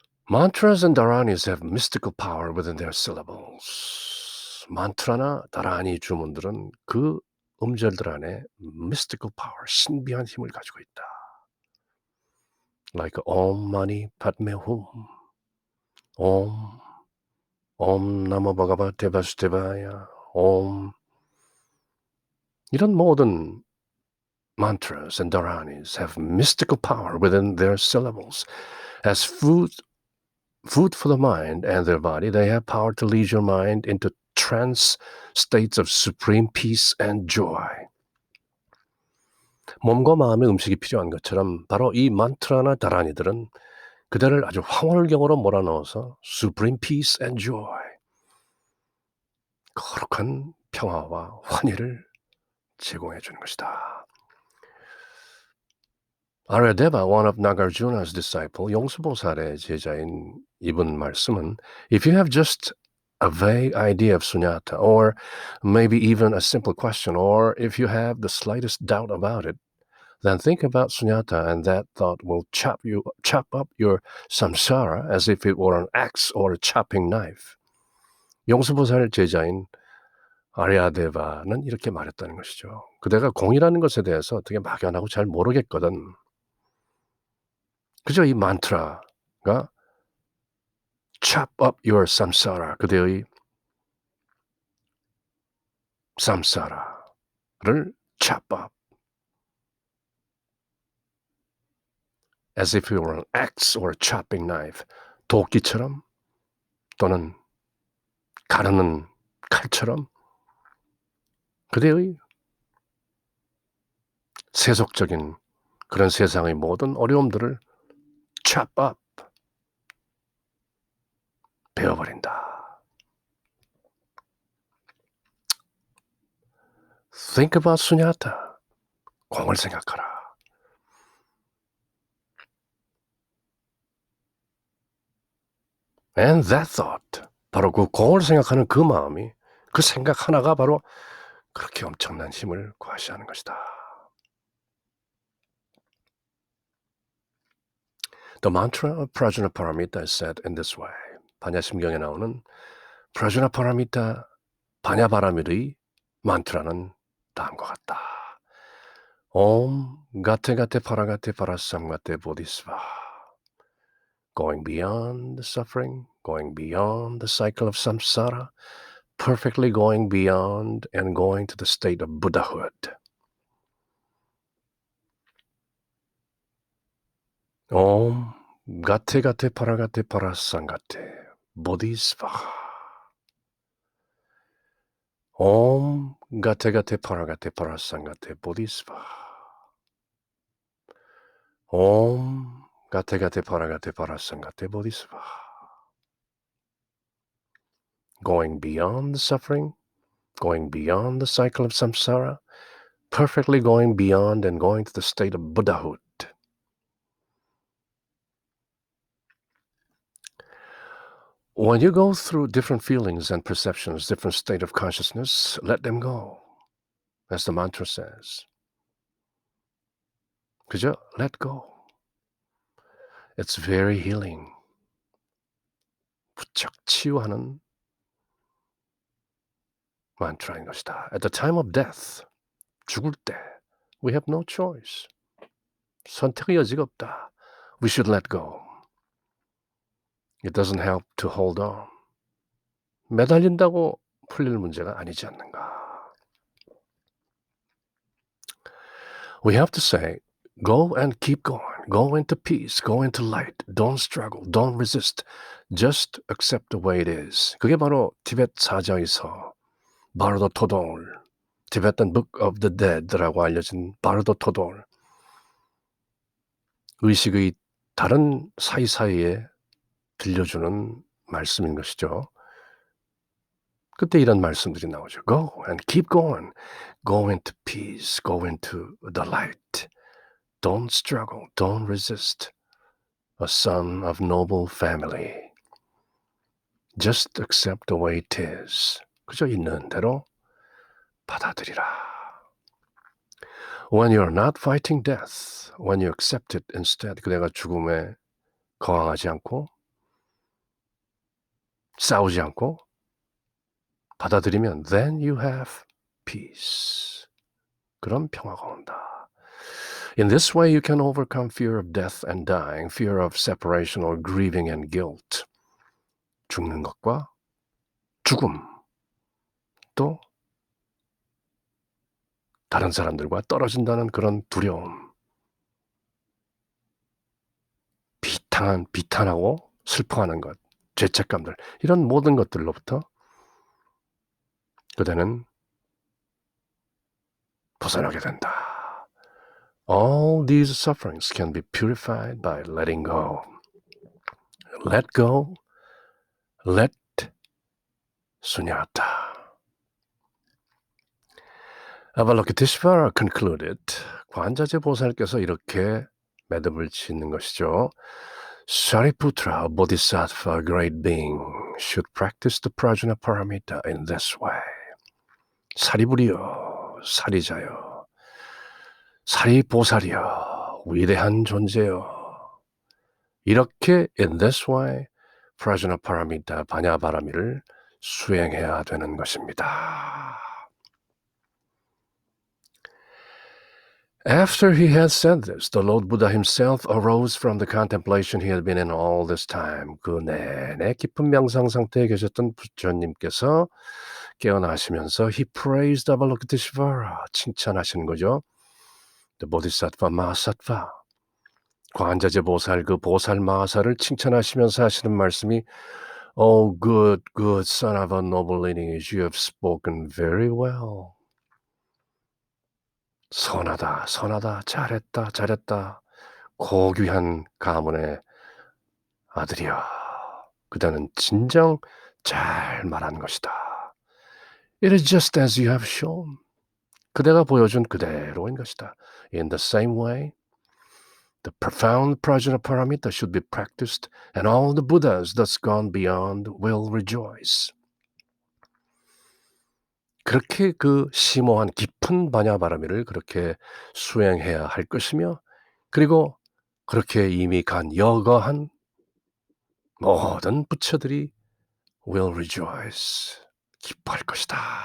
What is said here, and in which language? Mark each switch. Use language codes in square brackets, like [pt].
[en] Mantras and dharanis have mystical power within their syllables. [ko] 만트라나 다라니 주문들은 그 음절들 안에 [en] mystical power, [ko] 신비한 힘을 가지고 있다. [en] Like Om Mani Padme Hum. Om, 옴 나모 바가바테 바스테바야 옴 [ko] 이런 모든 [en] mantras and dharanis have mystical power within their syllables. As food for the mind and their body, they have power to lead your mind into trance states of supreme peace and joy. [ko] 몸과 마음의 음식이 필요한 것처럼 바로 이 만트라나 다라니들은 그대를 아주 황홀경으로 몰아넣어서 [en] supreme peace and joy, [ko] 거룩한 평화와 환희를 제공해 주는 것이다. [en] Aryadeva, one of Nagarjuna's disciple, [ko] 용수보살의 제자인 이분 말씀은 [en] If you have just a vague idea of sunyata, or maybe even a simple question, or if you have the slightest doubt about it, then think about sunyata and that thought will chop up your samsara as if it were an axe or a chopping knife. [ko] 용수보살 제자인 아리아데바는 이렇게 말했다는 것이죠. 그대가 공이라는 것에 대해서 어떻게 막연하고 잘 모르겠거든. 그저 이 만트라가 [en] chop up your samsara, [ko] 그대의 samsara를 [en] chop up as if you were an axe or a chopping knife, [ko] 도끼처럼 또는 가르는 칼처럼 그대의 세속적인 그런 세상의 모든 어려움들을 [en] chop up, [ko] 베어버린다. [en] Think about sunyata. [ko] 공을 생각하라. [en] And that thought, [ko] 바로 그 공을 생각하는 그 마음이, 그 생각 하나가 바로 그렇게 엄청난 힘을 과시하는 것이다. [en] The mantra of Prajnaparamita is said in this way. [ko] 반야심경에 나오는 Prajnaparamita 반야바라밀의 만트라는 다음과 같다. [sa] 옴 가테 가테 파라가테 파라삼가테 보디스바. [en] Going beyond the suffering, going beyond the cycle of samsara, perfectly going beyond and going to the state of Buddhahood. [sa] 옴 가테 가테 파라가테 파라상가테 보디스바하. 옴 가테 가테 파라가테 파라상가테 보디스바하. 옴 가테 가테 파라가테 파라상가테 보디스바하. [en] Going beyond the suffering, going beyond the cycle of samsara, perfectly going beyond and going to the state of Buddhahood. When you go through different feelings and perceptions, different state of consciousness, let them go, as the mantra says. [ko] 그저 [en] let go. It's very healing. [ko] 부쩍 치유하는 mantra인 것이다. [en] At the time of death, [ko] 죽을 때, [en] we have no choice. [ko] 선택의 여지가 없다. [en] We should let go. It doesn't help to hold on. [ko] 매달린다고 풀릴 문제가 아니지 않는가. [en] We have to say, go and keep going. Go into peace. Go into light. Don't struggle. Don't resist. Just accept the way it is. [ko] 그게 바로 티베트 사자에서 바르도 토돌, [en] Tibetan Book of the Dead [ko] 라고 알려진 바르도 토돌, 의식의 다른 사이사이에 들려주는 말씀인 것이죠. 그때 이런 말씀들이 나오죠. [en] Go and keep going. Go into peace. Go into the light. Don't struggle. Don't resist. A son of noble family. Just accept the way it is. [ko] 그저 있는 대로 받아들이라. [en] When you're not fighting death, when you accept it instead, [ko] 그대가 죽음에 거항하지 않고 싸우지 않고 받아들이면 [en] then you have peace. [ko] 그런 평화가 온다. [en] In this way you can overcome fear of death and dying, fear of separation or grieving and guilt. [ko] 죽는 것과 죽음, 또 다른 사람들과 떨어진다는 그런 두려움, 비탄하고 슬퍼하는 것, 죄책감들 이런 모든 것들로부터 그대는 벗어나게 된다. [en] All these sufferings can be purified by letting go. Let go, let 수냐타. [ko] 아발로키티스바라 [en] concluded. [ko] 관자재 보살께서 이렇게 매듭을 짓는 것이죠. [en] Shariputra Bodhisattva, great being, should practice the Prajnaparamita in this way. [ko] 사리부리여, 사리자여, 사리보살이여, 위대한 존재여. 이렇게 [en] in this way, [ko] Prajnaparamita, 바냐바라미를 수행해야 되는 것입니다. [en] After he had said this, the Lord Buddha himself arose from the contemplation he had been in all this time. [ko] 그 내내 깊은 명상 상태에 계셨던 부처님께서 깨어나시면서 [en] he praised Avalokiteshvara, [ko] 칭찬하시는 거죠. [en] The Bodhisattva Mahasattva, [ko] 관자재 보살, 그 보살 마하사를 칭찬하시면서 하시는 말씀이 [en] Oh, good, good son of a noble lineage, you have spoken very well. [ko] 선하다, 선하다, 잘했다, 잘했다. 고귀한 가문의 아들이여. 그대는 진정 잘 말한 것이다. [en] It is just as you have shown. [ko] 그대가 보여준 그대로인 것이다. [en] In the same way, the profound Prajnaparamita should be practiced, and all the Buddhas thus gone beyond will rejoice. [ko] 그렇게 그 심오한 깊은 바냐바라미를 그렇게 수행해야 할 것이며, 그리고 그렇게 이미 간 여거한 모든 부처들이 [en] will rejoice, [ko] 기뻐할 것이다.